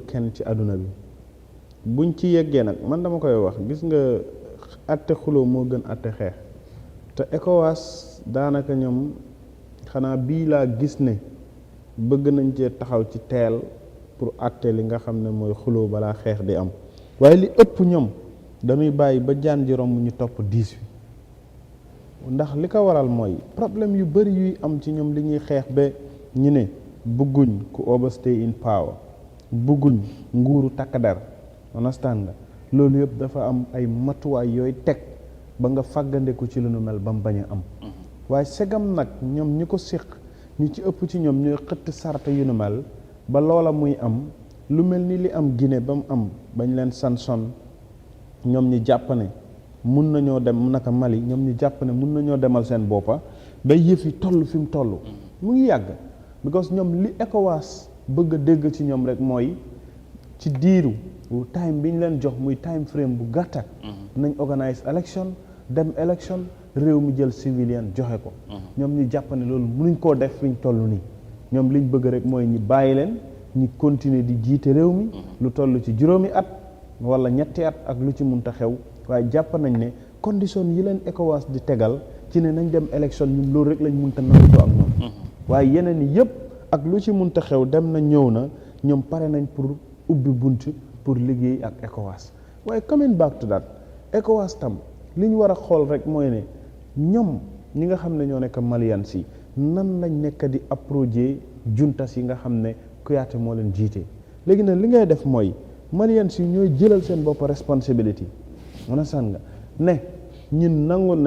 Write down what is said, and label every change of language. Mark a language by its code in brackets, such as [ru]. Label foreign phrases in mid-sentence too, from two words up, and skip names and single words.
[wo] kenn ci àdduna bi buñ ci yeggee nag man dama koy wax gis nga àtte xuloo moo gën àtte xeex te ECOWAS daanaka ñoom xanaa bii laa gis ne bëgg nañ cee taxaw ci teel pour àtte li nga xam ne mooy xuloo balaa xeex di am waaye li ëpp ñoom dañuy bàyyi ba jaan ji romb ñu topp diis wi ndax li ko waral mooy problème yu bari yuy am ci ñoom li ñuy xeex ba ñu ne bëgguñ ku [en] overstay in power [wo] bëgguñ nguuru takk der understand nga loolu yëpp dafa am ay matuwaay yooyu teg ba nga fàggandeku ci lu nu mel ba mu bañ a am waaye segam nag ñoom ñi ko séq ñu ci ëpp ci ñoom ñooy xëtt sarta yu nu mel ba loola muy am lu mel ni li am Guinée ba mu am bañ leen sanson ñoom ñi jàpp ne mun nañoo dem naka Mali ñoom ñi jàpp ne mun nañoo demal seen boppa ba yëf yi toll fi mu toll mu ngi yàgg because ñoom li ECOWAS bëgg a dégg ci ñoom rek mooy ci diiru time bi ñu leen jox muy [en] time frame [wo] bu gàtta nañ [en] organise election [wo] dem election réew mi jël civilian joxe ko ñoom ñu jàpp ne loolu mënuñ koo def fi ñu toll nii ñoom liñ bëgg rek mooy ñi bàyyi leen ñi continuer di jiite réew mi lu toll ci juróomi at wala ñetti at ak lu ci munta xew waaye jàpp nañ ne condition yi leen ECOWAS di tegal ci ne nañ dem élection ñun loolu rek lañ munta nangutoo ak ñoom waaye yeneen yi yëpp ak lu ci munta xew dem na ñëw na ñoom pare nañ pour ubbi bunt pour liggéey ak ECOWAS waaye [en] coming back to that [wo] ECOWAS tam li ñu war a xool rek mooy ne ñoom ñi nga xam ne ñoo nekk Malian si nan lañ nekk di approcher juntas yi nga xam ne Kouyaté moo leen jiite léegi nag li ngay def mooy Malian si ñooy jëlal seen bopp responsibility mën a sàn nga ne ñun nangu nañ